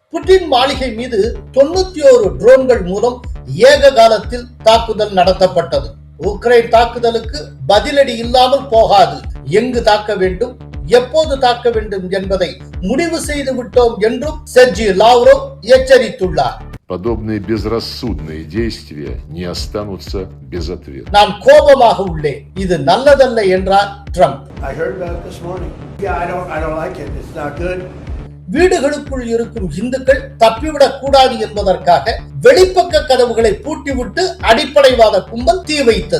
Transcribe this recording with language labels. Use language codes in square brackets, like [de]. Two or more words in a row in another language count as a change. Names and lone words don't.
[ta] புட்டின் மாளிகை மீது 91 ட்ரோன்கள் மூலம் ஏக காலத்தில் தாக்குதல் நடத்தப்பட்டது. உக்ரைன் தாக்குதலுக்கு பதிலடி இல்லாமல் போகாது. எங்கு தாக்க வேண்டும், எப்போது தாக்க வேண்டும் என்பதை முடிவு செய்து விட்டோம் என்றும் செர்ஜி லாவ்ரோவ் எச்சரித்துள்ளார். [ru] Подобные безрассудные действия не останутся без ответа. [ta] நான் கோபமாக உள்ளேன், இது நல்லதல்ல என்றார் ட்ரம்ப். வீடுகளுக்குள் இருக்கும் இந்துக்கள் தப்பிவிடக் கூடாது என்பதற்காக வெளிப்பக்க கதவுகளை பூட்டிவிட்டு அடிப்படைவாத கும்பல் தீ வைத்தது.